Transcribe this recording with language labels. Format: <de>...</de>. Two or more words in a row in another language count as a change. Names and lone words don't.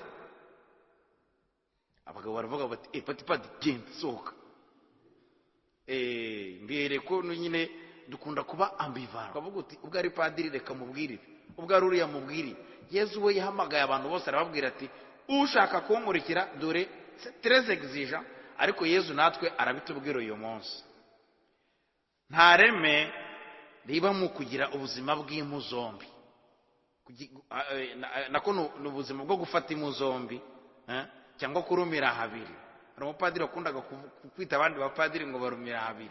<rw>Abagabo baravuga bati padiri genda sohoka. Mbere ko nyine dukunda kuba ambivalent, ukavuga uti ubwo ari padiri reka mubwirire, ubwo ari uriya mubwirire. Yesu we yahamagaye abantu bose arababwira ati ushaka kunkurikira dore</rw> <fr>c'est très exigeant,</fr> <rw>ariko Yesu natwe arabitubwira uyu munsi. Nta reme riba mu kugira ubuzima bw'impu zombi, nako ni ubuzima bwo gufata impu zombi cyangwa kurumira habiri. Hari umupadiri wakundaga kwita abandi bapadiri ngo barumira habiri.</rw>